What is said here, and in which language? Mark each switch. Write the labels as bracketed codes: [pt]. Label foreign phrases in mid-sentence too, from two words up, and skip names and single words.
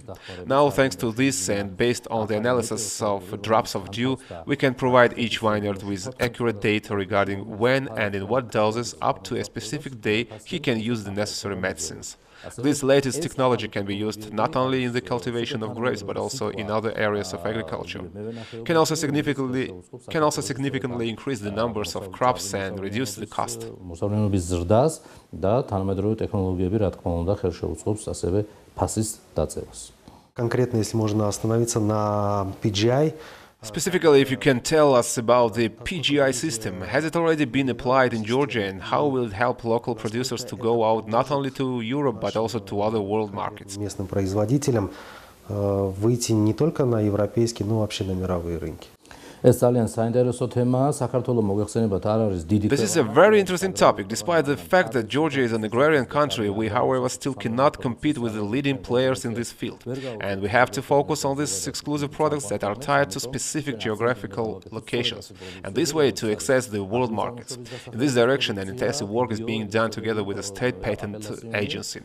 [en] Now, thanks to this and based on the analysis of drops of dew, we can provide each vineyard with accurate data regarding when and in what doses up to a specific day he can use the necessary medicines. This latest technology can be used not only in the cultivation of grapes but also in other areas of agriculture. Can also significantly increase the numbers of crops and reduce the cost. [ka] მოსავლიანობის ზრდას და თანამედროვე ტექნოლოგიები, რა თქმა უნდა, ხელშეუწყობს ასევე ფასის დაწევას. [ru] Конкретно, если можно остановиться на PGI. [en] Specifically, if you can tell us about the PGI system, has it already been applied in Georgia and how will it help local producers to go out not only to Europe but also to other world markets? [ru] Местным производителям выйти не только на европейские, но вообще на мировые рынки. [ka] ეს ძალიან საინტერესო თემაა. საქართველოს მოგვეხსენებათ არ არის დიდი. [en] This is a very interesting topic. Despite the fact that Georgia is an agrarian country, we, however, still cannot compete with the leading players in this field. And we have to focus on these exclusive products that are tied to specific geographical locations, and this way to access the world markets. In this direction, an intensive work is being done together with the state patent agency.